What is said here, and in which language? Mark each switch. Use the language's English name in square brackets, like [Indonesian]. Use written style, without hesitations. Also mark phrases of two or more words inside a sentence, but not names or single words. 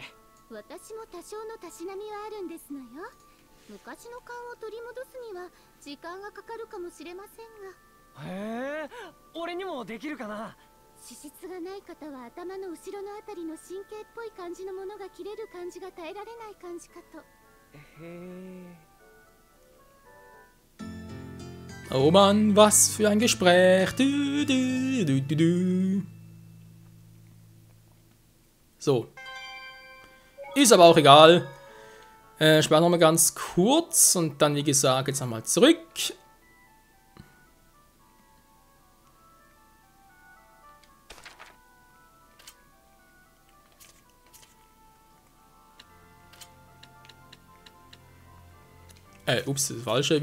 [Japanese] 私も多少のたしなみはあるんですのよ。昔の勘を取り戻すには時間がかかるかもしれませんが。へえ、俺にもできるかな。資質がない方は頭の後ろのあたりの神経っぽい感じのものが切れる感じが耐えられない感じかと。へえ。 [German] Oh Mann, was für ein Gespräch. Du, du, du, du, du. So. Ist aber auch egal. Sperren wir mal ganz kurz und dann, wie gesagt, jetzt nochmal zurück. Ups, das falsche.